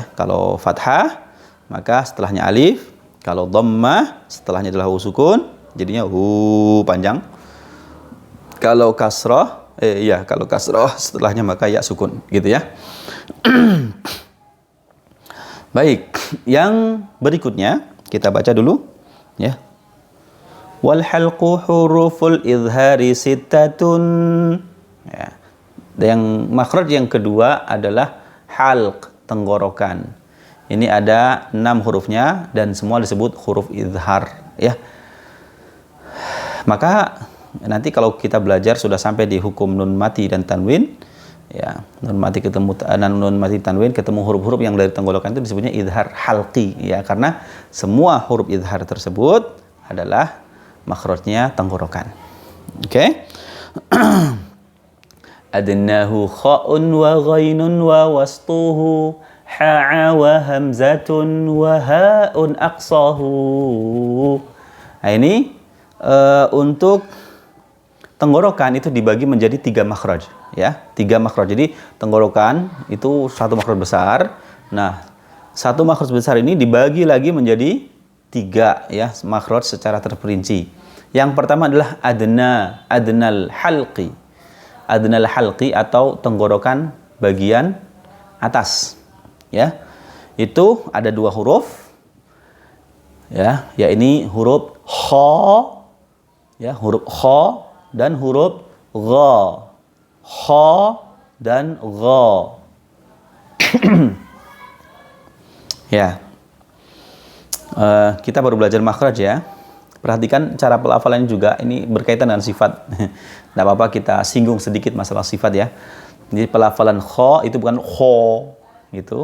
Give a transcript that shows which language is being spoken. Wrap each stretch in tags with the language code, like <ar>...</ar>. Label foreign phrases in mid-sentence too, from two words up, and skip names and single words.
<id>Kalau fathah maka setelahnya alif, kalau dhammah setelahnya adalah sukun, jadinya hu panjang. Kalau kasrah kalau kasrah setelahnya maka ya sukun, gitu ya. Baik, yang berikutnya kita baca dulu, ya.</id> <ar>والحلق حروف الإظهار ستة.</ar> <id>Ya. Yang makhraj yang kedua adalah halq, tenggorokan. Ini ada 6 hurufnya dan semua disebut huruf idhar, ya. Maka nanti kalau kita belajar sudah sampai di hukum nun mati dan tanwin, ya, nun mati tanwin ketemu huruf-huruf yang dari tenggorokan itu disebutnya</id> <ar>إظهار حلقي,</ar> <id>ya, karena semua huruf idhar tersebut adalah makhrajnya tenggorokan. Oke.</id> <ar>أدناه خاء وغين ووسطه حاء وهمزة وهاء أقصاه.</ar> <id>Nah, ini untuk tenggorokan itu dibagi menjadi 3 makhraj, ya, 3 makhraj. Jadi tenggorokan itu 1 makhraj besar. Nah, 1 makhraj besar ini dibagi lagi menjadi 3, ya, makhraj secara terperinci. Yang pertama adalah</id> <ar>أدنى الحلق. أدنى الحلق</ar> <id>atau tenggorokan bagian atas, ya. Itu ada 2 huruf, ya, ini huruf kha, ya, huruf kha dan huruf gha. Kha dan gha. Ya. Kita baru belajar makhraj, ya. Perhatikan cara pelafalannya juga, ini berkaitan dengan sifat. Tidak apa-apa kita singgung sedikit masalah sifat, ya. Jadi pelafalan kha itu bukan kho, gitu.</id>